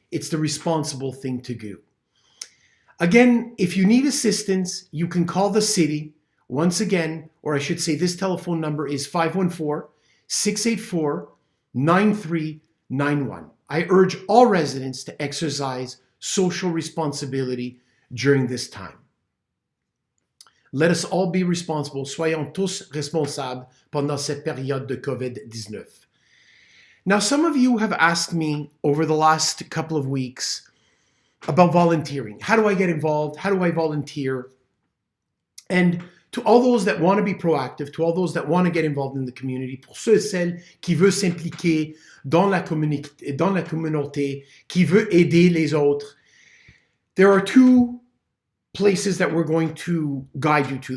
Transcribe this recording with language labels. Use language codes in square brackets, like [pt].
[en] It's the responsible thing to do. Again, if you need assistance, you can call the city once again, or I should say this telephone number is 514-684-9391. I urge all residents to exercise social responsibility during this time. Let us all be responsible. [fr] Soyons tous responsables pendant cette période de COVID-19. [en] Now, some of you have asked me over the last couple of weeks about volunteering. How do I get involved? How do I volunteer? And to all those that want to be proactive, to all those that want to get involved in the community, [fr] pour ceux et celles qui veulent s'impliquer dans la communauté, qui veut aider les autres, [en] there are two places that we're going to guide you to.